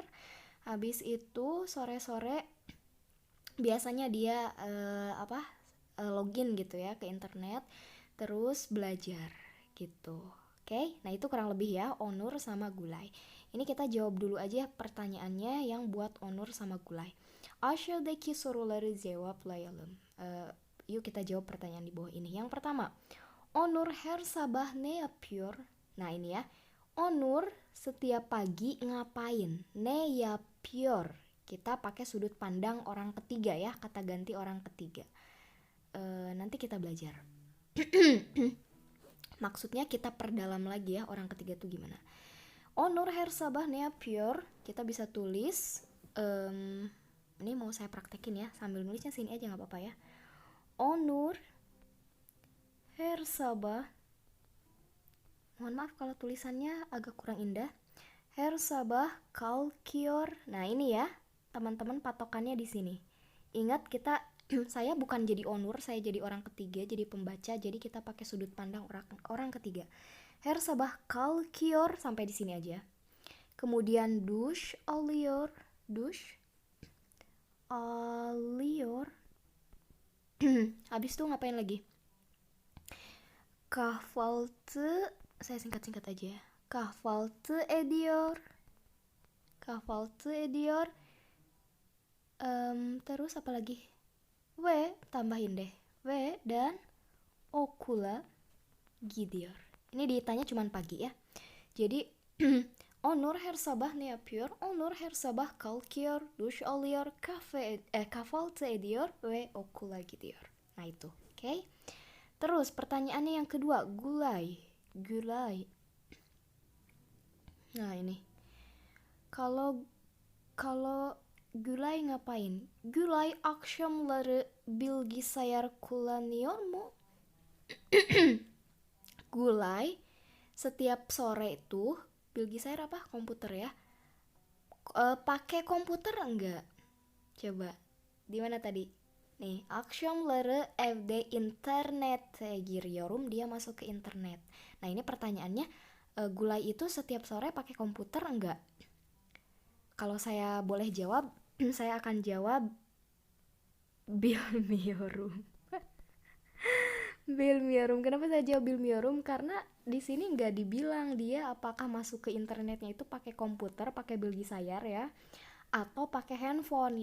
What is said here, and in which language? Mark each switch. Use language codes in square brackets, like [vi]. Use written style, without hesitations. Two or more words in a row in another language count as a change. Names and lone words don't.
[id] Habis itu sore-sore biasanya dia login gitu ya ke internet, terus belajar gitu. Oke, nah itu kurang lebih ya Onur sama Gulay. Ini kita jawab dulu aja pertanyaannya yang buat Onur sama Gulay. [tr] Aşağıdaki soruları cevaplayalım. [id] Yuk kita jawab pertanyaan di bawah ini. Yang pertama, [tr] Onur her sabah ne yapıyor? [id] Nah ini ya, Onur setiap pagi ngapain? [tr] Ne yapıyor? [id] Kita pakai sudut pandang orang ketiga ya, kata ganti orang ketiga. Nanti kita belajar. Maksudnya kita perdalam lagi ya orang ketiga itu gimana. [tr] Onur her sabah ne yapıyor? [id] Kita bisa tulis. Ini mau saya praktekin ya, sambil nulisnya sini aja nggak apa-apa ya. [tr] Onur her sabah, [id] mohon maaf kalau tulisannya agak kurang indah. [tr] Her sabah kalkıyor. [id] Nah ini ya teman-teman patokannya di sini. Ingat kita saya bukan jadi Onur, saya jadi orang ketiga, jadi pembaca, jadi kita pakai sudut pandang orang ketiga. [tr] Her sabah kalkıyor, [id] sampai di sini aja. [tr] Kemudian duş alıyor. [id] Habis itu ngapain lagi? Kahvaltı, saya singkat-singkat aja ya. [tr] Kahvaltı ediyor. [id] Terus apa lagi? Tambahin deh. Dan [tr] okula gidiyor. [id] Ini ditanya cuman pagi ya. [tr] Jadi Onur her sabah ne yapıyor? Onur her sabah kalkıyor, duş alıyor, kahvaltı ediyor ve okula gidiyor. [id] Nah itu, oke? Terus pertanyaannya yang kedua, Gulay. Nah ini, kalau kalau Gülay ngapain? [tr] Gülay akşamları bilgisayar kullanıyor mu? [id] Gulai setiap sore itu bilgisayar apa? Komputer ya. Pakai komputer enggak? Coba. Di mana tadi? Nih, [tr] akşamları evde internete giriyorum, [id] dia masuk ke internet. Nah, ini pertanyaannya, Gulai itu setiap sore pakai komputer enggak? Kalau saya boleh jawab, saya akan jawab bilmiyorum. [tr] Bilmiyorum. [id] Kenapa saya jawab bilmiyorum? Karena di sini nggak dibilang dia apakah masuk ke internetnya itu pakai komputer, pakai bilgisayar ya, atau pakai handphone.